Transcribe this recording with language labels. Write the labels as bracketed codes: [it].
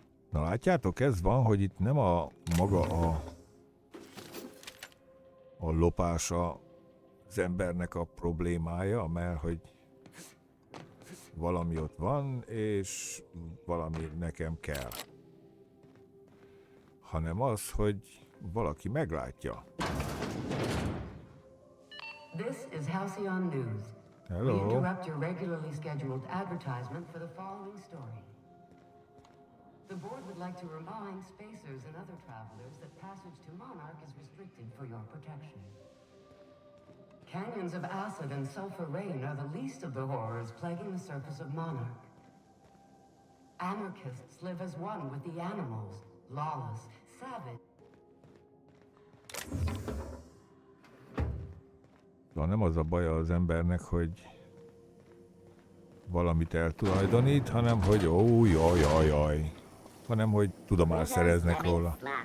[hu] Na látjátok, ez van, hogy itt nem a maga a lopása az embernek a problémája, mert hogy valami ott van, és valami nekem kell. Hanem az, hogy valaki meglátja. [en] This is Halcyon News. Hello. We interrupt your regularly scheduled advertisement for the following story. The board would like to remind spacers and other travelers that passage to Monarch is restricted for your protection. Canyons of acid and sulfur rain are the least of the horrors plaguing the surface of Monarch. Anarchists live as one with the animals, lawless, savage. [hu] De nem az a baja az embernek, hogy valamit eltulajdonít, hanem hogy ó, jaj, hanem hogy tudomást szereznek róla.